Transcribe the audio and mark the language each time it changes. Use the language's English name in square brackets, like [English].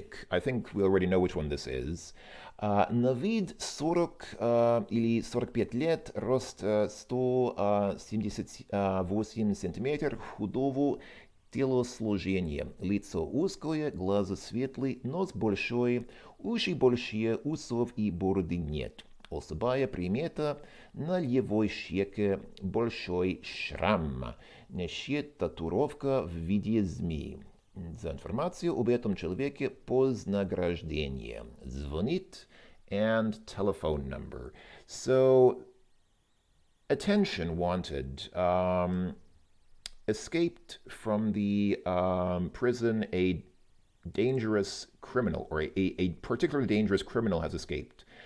[English] I think we already know which one this is. [Russian] На вид 40 или 45 лет, рост 178 сантиметров, худого телосложения. Лицо узкое, глаза светлые, нос большой, уши большие, усов и бороды нет. Особая примета на левой щеке большой шрам. На щеке татуировка в виде змеи. За информацию об этом человеке вознаграждение. Звонит [English] and telephone number. So, attention wanted. Escaped from the prison a dangerous criminal, or a particularly dangerous criminal has escaped.